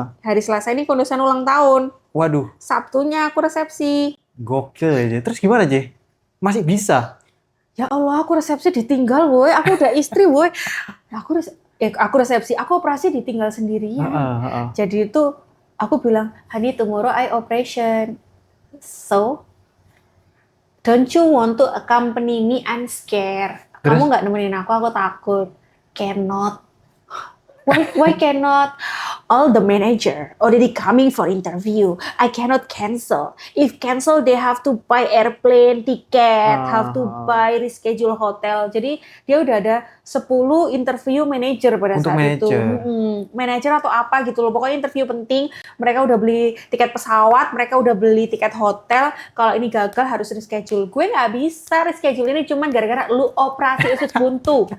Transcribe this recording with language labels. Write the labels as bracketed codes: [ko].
[id] Hari Selasa ini kondosan ulang tahun. Waduh. Sabtunya aku resepsi. Gokil aja. Terus gimana, J? Masih bisa? Ya Allah, aku resepsi ditinggal, boy. Aku udah istri, boy. Aku resepsi, aku operasi ditinggal sendirian. Jadi itu aku bilang, [en] honey, tomorrow I operation. So, don't you want to accompany me? I'm scared. [id] Kamu nggak nemenin aku takut. [en] Cannot. Why cannot? All the manager already coming for interview. I cannot cancel. If cancel, they have to buy airplane ticket, have to buy reschedule hotel. [id] Jadi dia udah ada 10 interview manager pada untuk saat itu. Manager atau apa gitu loh. Pokoknya interview penting. Mereka udah beli tiket pesawat, mereka udah beli tiket hotel. Kalau ini gagal harus reschedule. Gue nggak bisa reschedule ini cuma gara-gara lu operasi usus buntu.